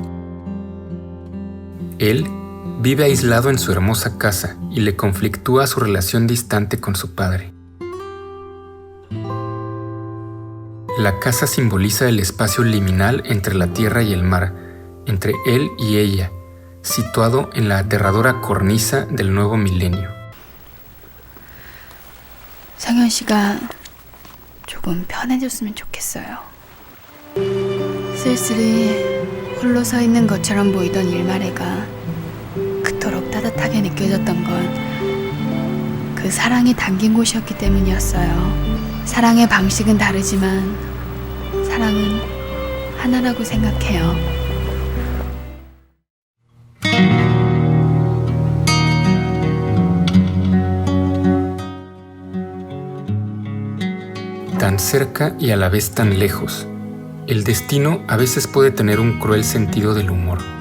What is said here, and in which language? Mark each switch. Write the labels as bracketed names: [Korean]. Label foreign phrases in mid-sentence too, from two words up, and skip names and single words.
[Spanish] Él vive aislado en su hermosa casa y le conflictúa su relación distante con su padre. La casa simboliza el espacio liminal entre la tierra y el mar, entre él y ella, situado en la aterradora cornisa del nuevo milenio. [Korean] 상현 씨가 조금 편해졌으면 좋겠어요. 쓸쓸히 홀로 서 있는 것처럼 보이던 일말애가 그토록 따뜻하게 느껴졌던 건 그 사랑이 담긴 곳이었기 때문이었어요. 사랑의 방식은 다르지만 사랑은 하나라고 생각해요. [Spanish] Tan cerca y a la vez tan lejos. El destino a veces puede tener un cruel sentido del humor.